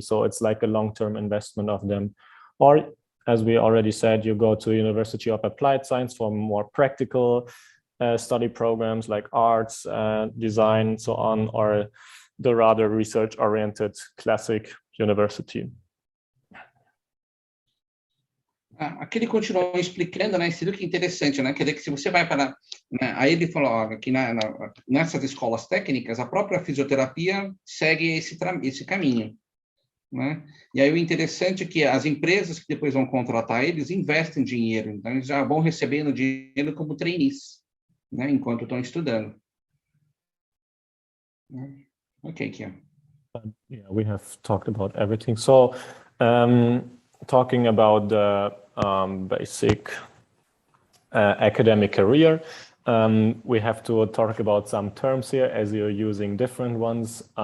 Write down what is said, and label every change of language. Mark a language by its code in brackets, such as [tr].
[en] So it's like a long-term investment of them. Or, as we already said, you go to University of Applied Science for more practical study programs like arts, design, so on, or the rather research-oriented classic university. [pt] Aqui ele continuou explicando, né? Isso que é interessante, né? Quer dizer que se você vai para... Né, aí ele falou ó, que nessas escolas técnicas, a própria fisioterapia segue esse caminho, né? E aí o interessante é que as empresas que depois vão contratar eles investem dinheiro, então eles já vão recebendo dinheiro como trainees, né? Enquanto estão estudando. Ok, Kian. [en] Yeah, we have talked about everything. So, talking about the basic academic career, we have to talk about some terms here as you're using different ones.